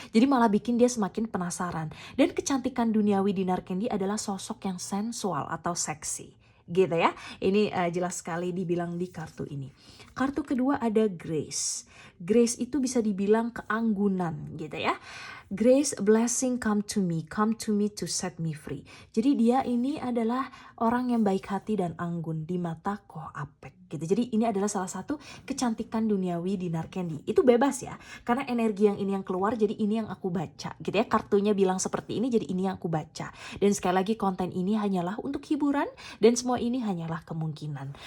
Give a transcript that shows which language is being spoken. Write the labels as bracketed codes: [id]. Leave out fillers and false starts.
[id] Jadi malah bikin dia semakin penasaran. Dan kecantikan duniawi Dinar Candy adalah sosok yang sensual atau seksi gitu ya. Ini jelas sekali dibilang di kartu ini. Kartu kedua ada Grace. Grace itu bisa dibilang keanggunan gitu ya. [en] Grace, blessing come to me to set me free. [id] Jadi dia ini adalah orang yang baik hati dan anggun di mata Ko Apek gitu. Jadi ini adalah salah satu kecantikan duniawi di Narkendi. Itu bebas ya, karena energi yang ini yang keluar, jadi ini yang aku baca gitu ya. Kartunya bilang seperti ini, jadi ini yang aku baca. Dan sekali lagi konten ini hanyalah untuk hiburan dan semua ini hanyalah kemungkinan.